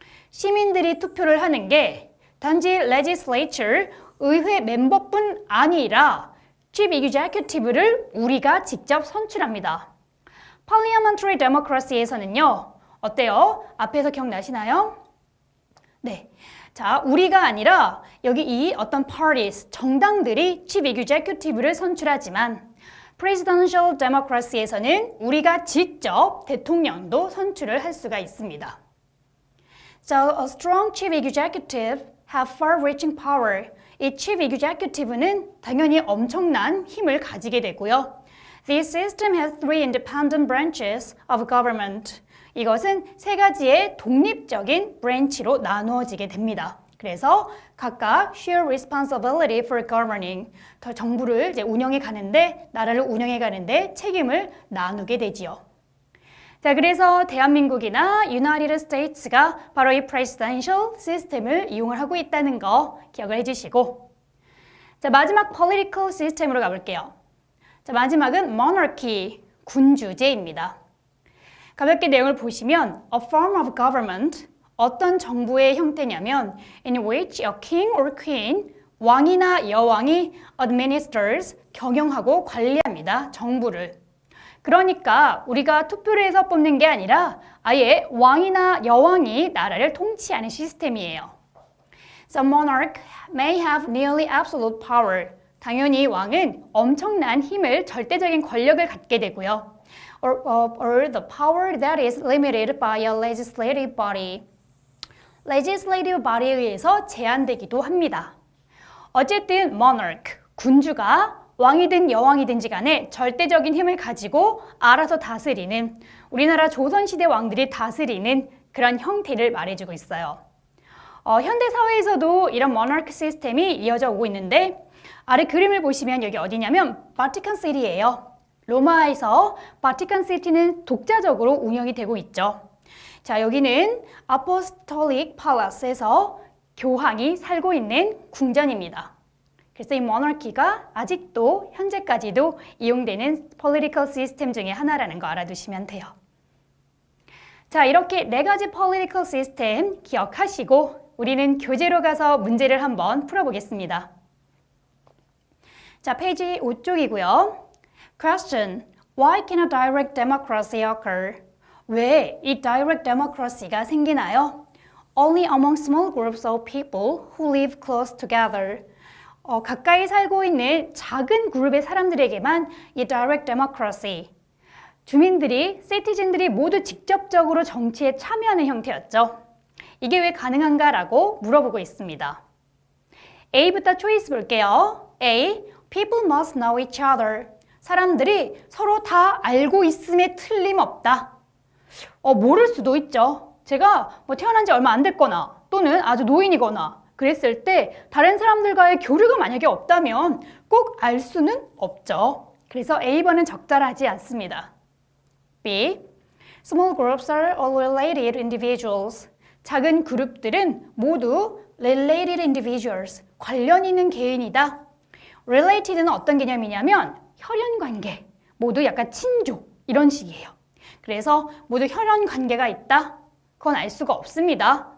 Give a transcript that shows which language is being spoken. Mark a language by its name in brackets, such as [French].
[Korean] 시민들이 투표를 하는 게 단지 legislature, 의회 멤버뿐 아니라 chief executive를 우리가 직접 선출합니다. parliamentary democracy에서는요, 어때요? 앞에서 기억나시나요? 네. 자, 우리가 아니라 여기 이 어떤 parties, 정당들이 chief executive를 선출하지만 presidential democracy에서는 우리가 직접 대통령도 선출을 할 수가 있습니다. [English] So, a strong chief executive have far-reaching power. [Korean] 이 chief executive는 당연히 엄청난 힘을 가지게 되고요. [English] This system has three independent branches of government. [Korean] 이것은 세 가지의 독립적인 브랜치로 나누어지게 됩니다. 그래서 각각 [English] share responsibility for governing. [Korean] 정부를 이제 나라를 운영해 가는데 책임을 나누게 되지요. 자, 그래서 대한민국이나 United States가 바로 이 presidential 시스템을 이용을 하고 있다는 거 기억을 해주시고, 자, 마지막 political system으로 가볼게요. 자, 마지막은 monarchy, 군주제입니다. 가볍게 내용을 보시면 [English] a form of government, [Korean] 어떤 정부의 형태냐면 [English] in which a king or queen, [Korean] 왕이나 여왕이 administers, 경영하고 관리합니다. 정부를. 그러니까 우리가 투표를 해서 뽑는 게 아니라 아예 왕이나 여왕이 나라를 통치하는 시스템이에요. [English] So monarch may have nearly absolute power. [Korean] 당연히 왕은 엄청난 힘을, 절대적인 권력을 갖게 되고요. [English] Or the power that is limited by a legislative body. [Korean] legislative body에 의해서 제한되기도 합니다. 어쨌든 monarch, 군주가 왕이든 여왕이든지 간에 절대적인 힘을 가지고 알아서 다스리는, 우리나라 조선시대 왕들이 다스리는 그런 형태를 말해주고 있어요. 현대 사회에서도 이런 monarch 시스템이 이어져 오고 있는데 아래 그림을 보시면 여기 어디냐면 바티칸 시티예요. 로마에서 바티칸 시티는 독자적으로 운영이 되고 있죠. 자, 여기는 아포스톨릭 팔라스에서 교황이 살고 있는 궁전입니다. 그래서 이 모나키가 아직도 현재까지도 이용되는 political 시스템 중에 하나라는 거 알아두시면 돼요. 자, 이렇게 네 가지 political 시스템 기억하시고 우리는 교재로 가서 문제를 한번 풀어보겠습니다. 자, 페이지 5쪽이고요. Question. [English] Why can a direct democracy occur? [Korean] 왜 이 direct democracy가 생기나요? [English] Only among small groups of people who live close together. [Korean] 가까이 살고 있는 작은 그룹의 사람들에게만 이 direct democracy, 주민들이, 시티즌들이 모두 직접적으로 정치에 참여하는 형태였죠. 이게 왜 가능한가라고 물어보고 있습니다. A부터 초이스 볼게요. A. [English] People must know each other. [Korean] 사람들이 서로 다 알고 있음에 틀림없다. 모를 수도 있죠. 제가 태어난 지 얼마 안 됐거나 또는 아주 노인이거나 그랬을 때 다른 사람들과의 교류가 만약에 없다면 꼭 알 수는 없죠. 그래서 A번은 적절하지 않습니다. B. [English] Small groups are all related individuals. [Korean] 작은 그룹들은 모두 related individuals, 관련 있는 개인이다. related는 어떤 개념이냐면 혈연관계, 모두 약간 친족 이런 식이에요. 그래서 모두 혈연관계가 있다? 그건 알 수가 없습니다.